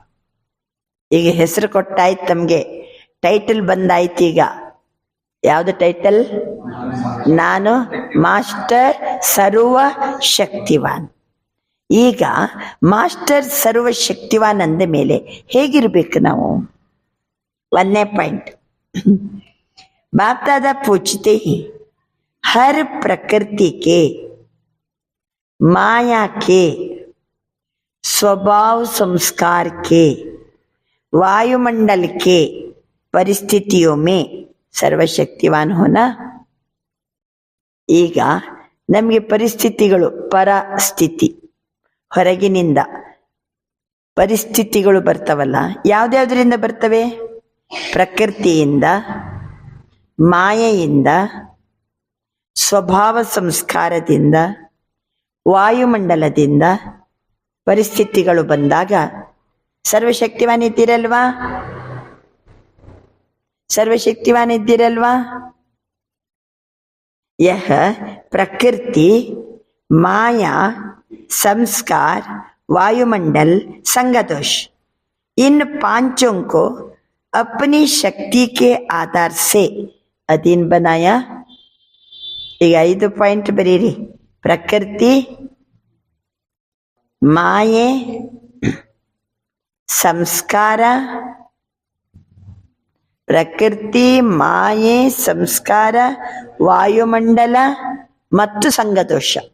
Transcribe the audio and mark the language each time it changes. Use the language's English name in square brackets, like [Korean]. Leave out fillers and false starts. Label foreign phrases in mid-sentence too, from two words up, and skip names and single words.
[Kannada] ಈಗ ಹೆಸರು ಕೊಟ್ಟಾಯ್ತು, ತಮಗೆ ಟೈಟಲ್ ಬಂದಾಯ್ತು. ಈಗ ಯಾವುದು ಟೈಟಲ್? ನಾನು ಮಾಸ್ಟರ್ ಸರ್ವಶಕ್ತಿವಾನ್. ಈಗ ಮಾಸ್ಟರ್ ಸರ್ವಶಕ್ತಿವಾನ್ ಅಂದ ಮೇಲೆ ಹೇಗಿರ್ಬೇಕು ನಾವು? ಒಂದನೇ ಪಾಯಿಂಟ್, [Hindi] बाप दादा पूछते ही हर प्रकृति के, माया के, स्वभाव संस्कार के, वायुमंडल के परिस्थितियों में सर्वशक्तिवान होना. [Kannada] ಈಗ ನಮಗೆ ಪರಿಸ್ಥಿತಿಗಳು, ಪರಸ್ಥಿತಿ, ಹೊರಗಿನಿಂದ ಪರಿಸ್ಥಿತಿಗಳು ಬರ್ತಾವಲ್ಲ, ಯಾವ್ದ್ಯಾವ್ದ್ರಿಂದ ಬರ್ತವೆ? ಪ್ರಕೃತಿಯಿಂದ, ಮಾಯೆಯಿಂದ, ಸ್ವಭಾವ ಸಂಸ್ಕಾರದಿಂದ, ವಾಯುಮಂಡಲದಿಂದ ಪರಿಸ್ಥಿತಿಗಳು ಬಂದಾಗ ಸರ್ವಶಕ್ತಿವಾನ್ ಇದ್ದೀರಲ್ವಾ? ಸರ್ವಶಕ್ತಿವಾನ್ ಇದ್ದೀರಲ್ವಾ? [Hindi] यह प्रकृति, माया, संस्कार, वायुमंडल, संगदोष, इन पांचों को अपनी शक्ति के आधार से अधीन बनाया. [Kannada] ಈಗ 5 ಪಾಯಿಂಟ್ ಬರೀರಿ. ಪ್ರಕೃತಿ, ಮಾಯೆ, ಸಂಸ್ಕಾರ, ಪ್ರಕೃತಿ, ಮಾಯೆ, ಸಂಸ್ಕಾರ, ವಾಯುಮಂಡಲ ಮತ್ತು ಸಂಗದೋಷ.